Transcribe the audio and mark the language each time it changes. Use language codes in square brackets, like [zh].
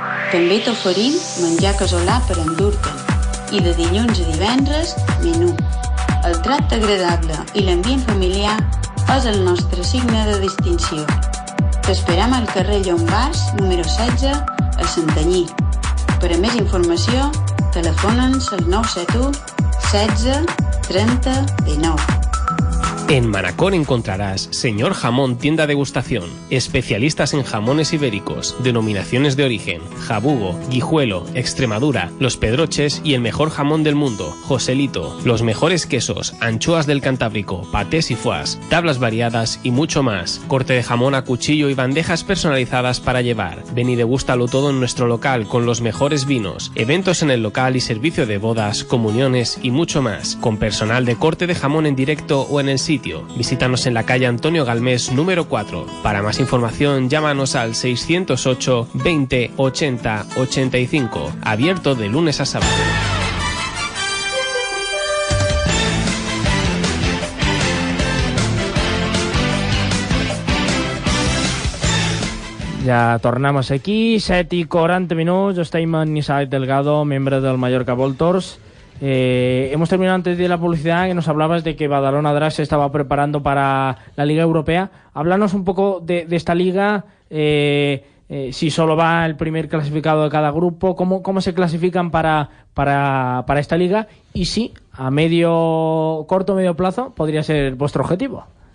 [ca] També t'oferim menjar casolà per endur-te'n. I de dilluns a divendres, menú. El tracte agradable i l'ambient familiar és el nostre signe de distinció. T'esperem al carrer Llombards, número 16, a Santanyí. Per a més informació, telefona'ns al 971 16 30 19. [es] En Manacor encontrarás Señor Jamón Tienda Degustación, especialistas en jamones ibéricos, denominaciones de origen, jabugo, guijuelo, Extremadura, los pedroches y el mejor jamón del mundo, Joselito, los mejores quesos, anchoas del Cantábrico, patés y foies, tablas variadas y mucho más, corte de jamón a cuchillo y bandejas personalizadas para llevar. Ven y degústalo todo en nuestro local con los mejores vinos, eventos en el local y servicio de bodas, comuniones y mucho más, con personal de corte de jamón en directo o en el sitio. Visítanos en la calle Antonio Galmés número 4. Para más información llámanos al 608 20 80 85, abierto de lunes a sábado. [ca] Ja tornem aquí, 7:40 minuts, estem amb Nissaet Delgado, membre del Mallorca Voltors. [es] Hemos terminado antes de la publicidad que nos hablabas de que Badalona Drac se estaba preparando para la Liga Europea. Háblanos un poco de esta liga, si solo va el primer clasificado de cada grupo, cómo se clasifican para esta liga y si a corto o medio plazo podría ser vuestro objetivo.